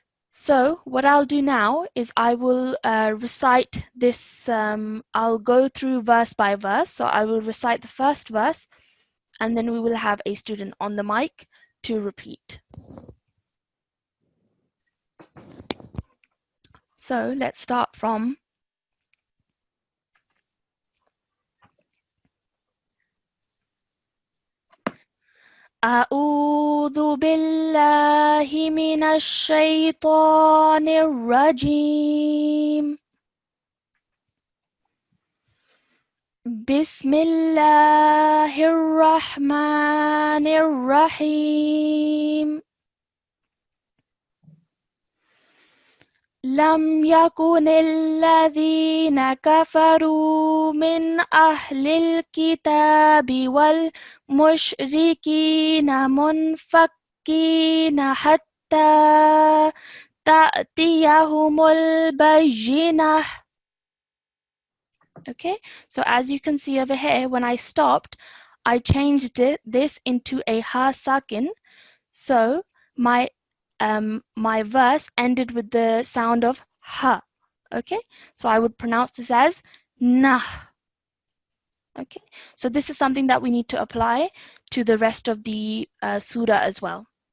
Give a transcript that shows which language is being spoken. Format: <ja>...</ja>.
<en>So what I'll do now is I will recite this, I'll go through verse by verse. So I will recite the first verse, and then we will have a student on the mic to repeat.</en> <ar>So let's start from أعوذ بالله من الشيطان الرجيم بسم الله الرحمن الرحيم لم يكن الذين كفروا من أهل الكتاب والمشركين منفكين حتى تأتيهم البينة.</ar> <en>Okay, so as you can see over here, when I stopped, I changed this into a ha sakin. So my verse ended with the sound of ha. Okay, so I would pronounce this as nah. Okay, so this is something that we need to apply to the rest of the surah as well.</en>